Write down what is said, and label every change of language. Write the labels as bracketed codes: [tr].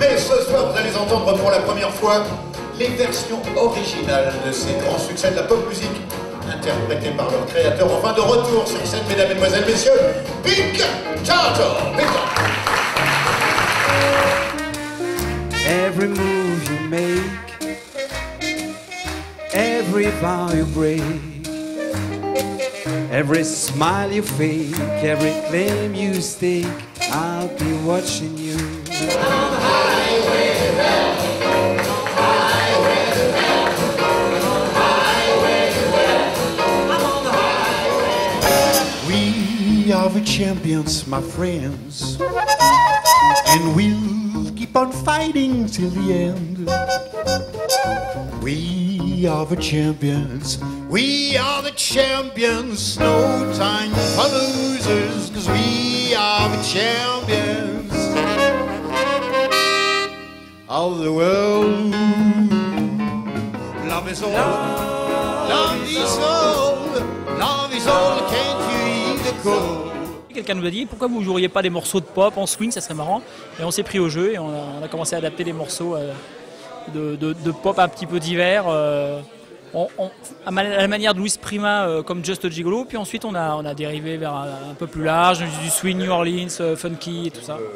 [fr] Mais ce soir, vous allez entendre pour la première fois les versions originales de ces grands succès de la pop musique, interprétés par leur créateur. Enfin, de retour sur scène, mesdames, mesdemoiselles, messieurs, Pink Turtles. [en] Every move you make, every vow you break, every smile you fake, every claim you stake, I'll be watching you. On the highway to hell. We are the champions, my friends, and we'll keep on fighting till the end. We are the champions, we are the champions, no time for losers, 'cause we are the champions of the world. Love is all, love is all, love is all, can't you eat the cold? [fr] Quelqu'un nous a dit pourquoi vous ne joueriez pas des morceaux de pop en swing, ça serait marrant. Et on s'est pris au jeu et on a commencé à adapter des morceaux de pop un petit peu divers, à la manière de Louis Prima comme Just a Gigolo. Puis ensuite on a dérivé vers un peu plus large, du swing New Orleans, funky et tout ça.